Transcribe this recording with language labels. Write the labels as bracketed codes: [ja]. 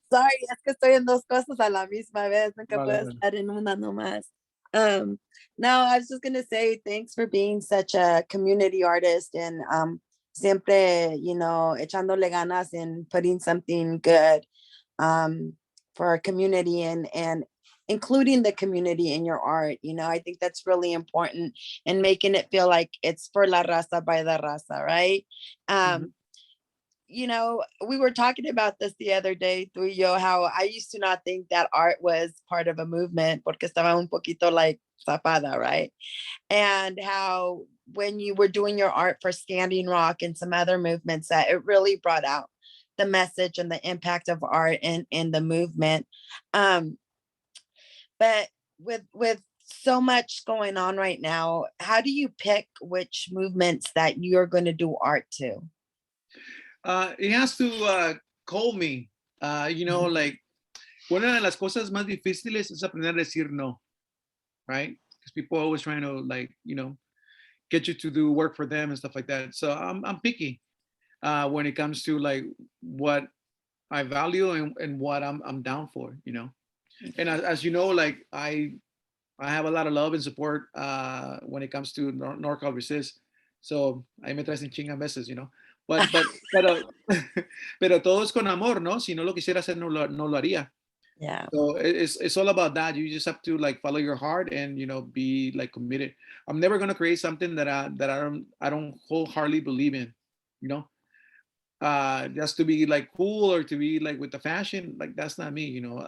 [es] Sorry, es que estoy en dos cosas a la misma vez. Nunca puedo estar en una nomás. [en] No, I was just going to say thanks for being such a community artist, and [es] siempre, echándole ganas [en] and putting something good for our community, and including the community in your art. I think that's really important, and making it feel like it's for [es] la raza [en] by la raza, right? We were talking about this the other day, [es] tú y yo, [en] how I used to not think that art was part of a movement [es] porque estaba un poquito [en] like [es] zapada, [en] right? And how when you were doing your art for Standing Rock and some other movements, that it really brought out the message and the impact of art in the movement. But with so much going on right now, how do you pick which movements that you're going to do art to? He has to call me. Like, [es] una de las cosas más difíciles es aprender a decir no, [en] right? Because people are always trying to, like, get you to do work for them and stuff like that. So I'm picky when it comes to like what I value and what I'm down for, And as you know, like I have a lot of love and support when it comes to NorCal Resist. So [es] ahí me traes en chinga veces, [en] you know. [es] Pero, pero todo es con amor, ¿no? Si no lo quisiera hacer, no lo haría. [en] Yeah. So it's all about that. You just have to like follow your heart and be like committed. I'm never gonna create something that I don't wholeheartedly believe in, you know. Just to be like cool or to be like with the fashion, like that's not me, you know.